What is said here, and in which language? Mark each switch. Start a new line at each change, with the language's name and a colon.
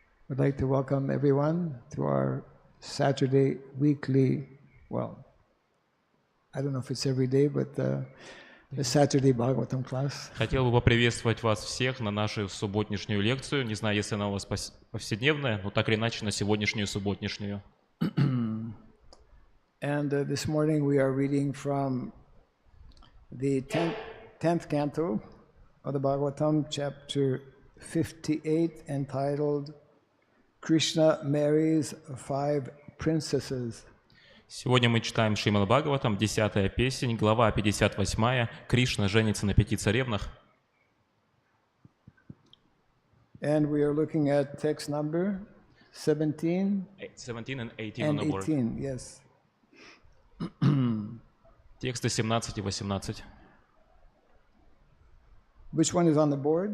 English: I'd like to welcome everyone to our Saturday weekly, well, I don't know if it's every day, but the Saturday Bhagavatam class.
Russian: Хотел бы поприветствовать вас всех на нашу субботнишнюю лекцию. Не знаю, если она у вас повседневная, но так или иначе на сегодняшнюю субботнишнюю.
English: And this morning we are reading from the 10th canto of the Bhagavatam, chapter 58, entitled Krishna Marries Five Princesses.
Russian: Сегодня мы читаем Шримад Бхагаватам, 10-я песнь, глава 58, Кришна женится на 5 царевнах.
English: And we are looking at text number 17 and 18 and on the board. 18, yes.
Russian: Тексты 17 и 18.
English: Which one is on the board?